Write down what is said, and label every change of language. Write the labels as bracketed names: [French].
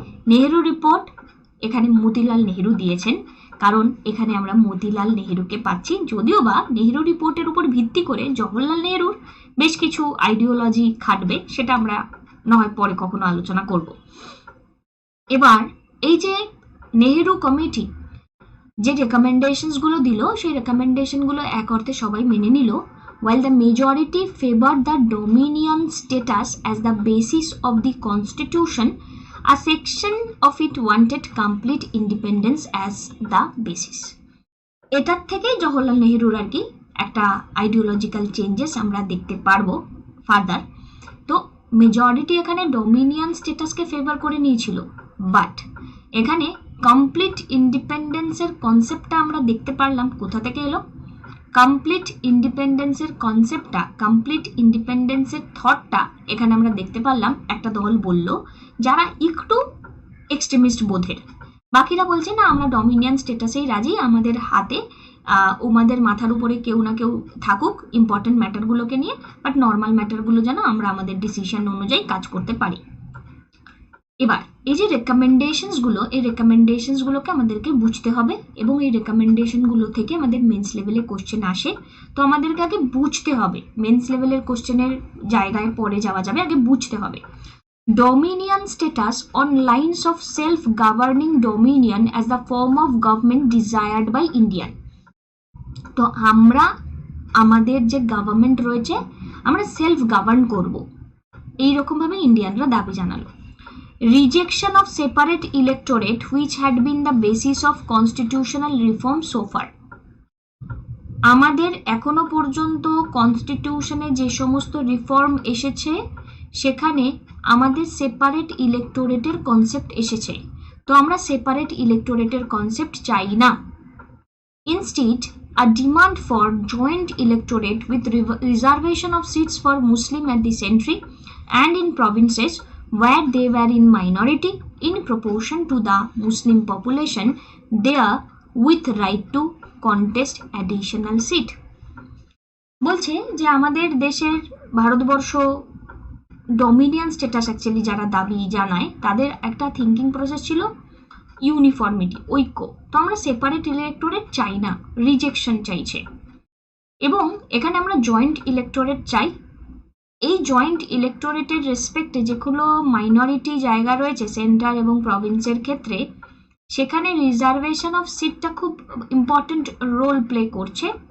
[Bangla] Nehru report এখানে মতিলাল নেহেরু দিয়েছেন, কারণ এখানে আমরা মতিলাল নেহেরুকে পাচ্ছি, যদিও বা নেহেরু রিপোর্টের উপর ভিত্তি করে জওহরলাল নেহেরুর বেশ কিছু আইডিওলজি খাটবে, সেটা আমরা নয় পরে কখনো আলোচনা করব। এবার এই যে নেহেরু কমিটি যে রেকমেন্ডেশনসগুলো দিল, সেই রেকমেন্ডেশনগুলো এক অর্থে সবাই মেনে নিল। [English] while the majority favored the dominion status as the basis of the constitution, a section of it wanted complete independence as the basis. [Bangla] এটার থেকে জওহরলাল নেহেরুর আর কি একটা আইডিওলজিক্যাল চেঞ্জেস আমরা দেখতে পারবো ফার্দার। তো মেজরিটি এখানে ডোমিনিয়ন স্ট্যাটাসকে ফেভার করে নিয়েছিল, বাট এখানে কমপ্লিট ইন্ডিপেন্ডেন্সের কনসেপ্টটা আমরা দেখতে পারলাম কোথা থেকে এলো। কমপ্লিট ইন্ডিপেন্ডেন্সের কনসেপ্টটা, কমপ্লিট ইন্ডিপেন্ডেন্সের থটটা এখানে আমরা দেখতে পারলাম একটা দল বলল যারা একটু এক্সট্রিমিস্ট বোধের, বাকিরা বলছে না আমরা ডমিনিয়ন স্ট্যাটাসেই রাজি, আমাদের হাতে ওমাদের মাথার উপরে কেউ না কেউ থাকুক ইম্পর্টেন্ট ম্যাটারগুলোকে নিয়ে, বাট নর্মাল ম্যাটারগুলো যেন আমরা আমাদের ডিসিশন অনুযায়ী কাজ করতে পারি। এবার এই যে রেকমেন্ডেশনসগুলো, এই রেকমেন্ডেশনসগুলোকে আমাদেরকে বুঝতে হবে, এবং এই রেকমেন্ডেশনগুলো থেকে আমাদের মেন্স লেভেলে কোশ্চেন আসে। তো আমাদেরকে আগে বুঝতে হবে, মেন্স লেভেলের কোশ্চেনের জায়গায় পরে যাওয়া যাবে, আগে বুঝতে হবে। [English] dominion status on lines of self-governing dominion as the form of government desired by Indian. [Bangla] তো আমরা আমাদের যে গভর্নমেন্ট রয়েছে আমরা সেলফ গভর্ন করব, এইরকম ভাবে ইন্ডিয়ানরা দাবি জানালো। [English] Rejection of separate electorate which had been the basis of constitutional reform so far. [Bangla] আমাদের এখনো পর্যন্ত কনস্টিটিউশনে যে সমস্ত রিফর্ম এসেছে সেখানে আমাদের সেপারেট ইলেক্টোরেটের কনসেপ্ট এসেছে, তো আমরা সেপারেট ইলেক্টোরেটের কনসেপ্ট চাই না। [English] Instead a demand for joint electorate with reservation of seats for Muslim at the century and in provinces where they were in minority in proportion to the Muslim population there with right to contest additional seat. [Bangla] বলছে যে আমাদের দেশের Bharatvarsha dominion status actually যারা দাবি জানায় তাদের একটা thinking process ছিল ইউনিফর্মিটি, ঐক্য। তো আমরা সেপারেট ইলেক্টোরেট চাই না, রিজেকশন চাইছে। এবং এখানে আমরা জয়েন্ট ইলেক্টোরেট চাই। এই জয়েন্ট ইলেক্টোরেটের রেসপেক্টে যেগুলো মাইনরিটি জায়গা রয়েছে সেন্ট্রাল এবং প্রভিন্সের ক্ষেত্রে, সেখানে রিজার্ভেশন অফ সিটটা খুব ইম্পর্টেন্ট রোল প্লে করছে।